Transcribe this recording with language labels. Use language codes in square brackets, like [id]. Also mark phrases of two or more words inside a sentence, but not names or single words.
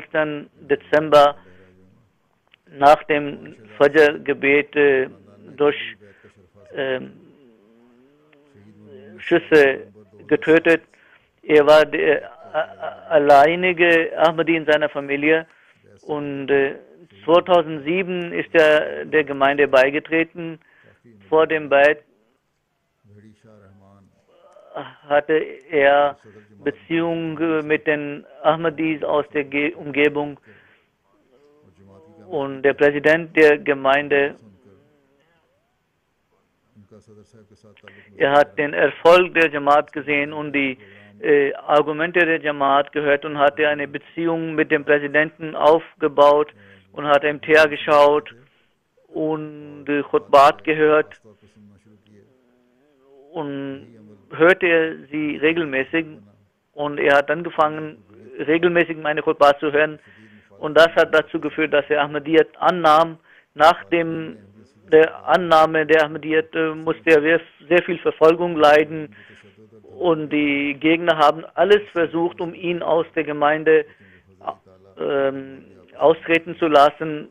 [de] Dezember nach dem Fajr-Gebet durch Schüsse getötet. Er war der alleinige Ahmadi in seiner Familie Und 2007 ist er der Gemeinde beigetreten. Vor dem Beit भेड़ी शाह रहमान hatte er Beziehungen mit den Ahmadis aus der Umgebung. [ur] اور جماعت کی [de] Und der Präsident der Gemeinde, [ur] سن کر ان کا صدر صاحب کے ساتھ تعلق [de] er hat den Erfolg der Jamaat gesehen und die Argumente der Jamaat gehört und hatte eine Beziehung mit dem Präsidenten aufgebaut und hat MTA geschaut und Khutbat gehört [ur] طور پر سننا شروع کیے [de] und hörte er sie regelmäßig und er hat angefangen, regelmäßig meine Khutbat zu hören und das hat dazu geführt, dass er Ahmadiyyat annahm. Nach der Annahme der Ahmadiyyat musste er sehr viel Verfolgung leiden und die Gegner haben alles versucht, um ihn aus der Gemeinde austreten zu lassen.